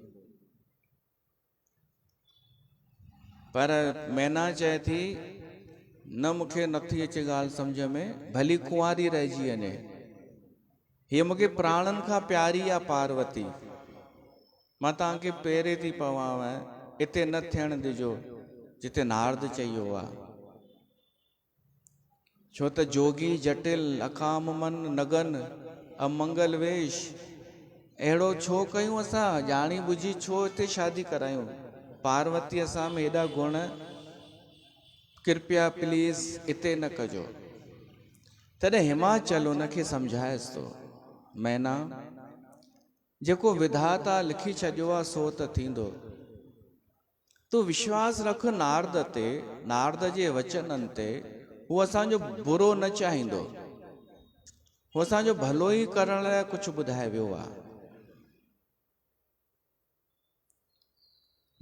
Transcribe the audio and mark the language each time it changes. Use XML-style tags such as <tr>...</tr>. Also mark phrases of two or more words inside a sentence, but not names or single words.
<sd>पर मैना चए थी न मूंखे नथी अचे ॻाल्हि सम्झ में भली कुंवारी रहिजी वञे। हीअ मूंखे प्राणनि खां प्यारी आहे पार्वती। मां तव्हांखे पेरे थी पवांव हिते न थियण ॾिजो जिते नारद चयो आहे। छो त</sd> <awa>जोगी जटिल अकाम मन नगन अमंगल वेश</awa> <sd>अहिड़ो छो कयूं असां ॼाणी बुझी छो हिते शादी करायूं। पार्वती असां में हेॾा गुण कृपया प्लीज हिते न कजो। तॾहिं हिमाचल उनखे सम्झाएसि थो मैना जेको विधाता लिखी छॾियो आहे सो त थींदो। तूं विश्वास रख नारद ते नारद जे वचननि ते। हू असांजो बुरो न चाहींदो। हू असांजो भलो ई करण लाइ कुझु ॿुधाए वियो आहे।</sd>